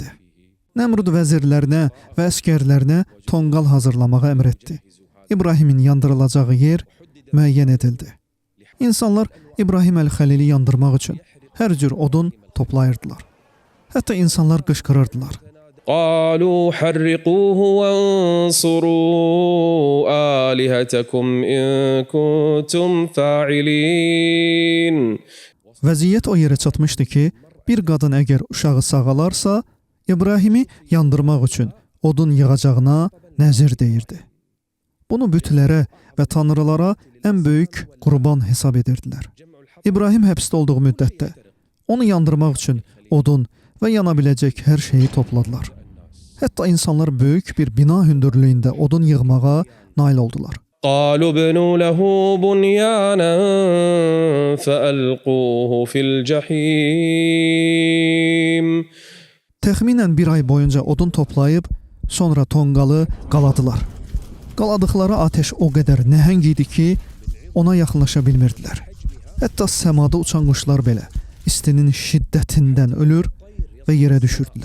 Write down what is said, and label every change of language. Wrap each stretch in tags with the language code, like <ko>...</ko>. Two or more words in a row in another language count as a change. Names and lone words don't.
<az>Nəmrud vəzirlərinə və əskərlərinə tonqal hazırlamağa əmr etdi. İbrahimin yandırılacağı yer müəyyən edildi. İnsanlar İbrahim əl-Xəlili yandırmaq üçün hər cür odun toplayırdılar. Hətta insanlar qışqırırdılar:</az> <ar>قالوا حرقوه وانصروا آلهتكم إن كنتم فاعلين.</ar> <az>Vəziyyət o yerə çatmışdı ki, bir qadın əgər uşağı sağalarsa, İbrahimi yandırmaq üçün odun yığacağına nəzir deyirdi. Bunu bütlərə və tanrılara ən böyük qurban hesab edirdilər. İbrahim həbsdə olduğu müddətdə onu yandırmaq üçün odun və yana biləcək hər şeyi topladılar. Hətta insanlar böyük bir bina hündürlüyündə odun yığmağa nail oldular.</az> <ar>قالوا ابنوا له بنيانا فألقوه في الجحيم.</ar> <az>Təxminən bir ay boyunca odun toplayıb, sonra tonqalı qaladılar. Qaladıqları ateş o qədər nəhəng idi ki, ona yaxınlaşa bilmirdilər. Hətta səmada uçan quşlar belə istinin şiddətindən ölür və yerə düşürdülər.</az>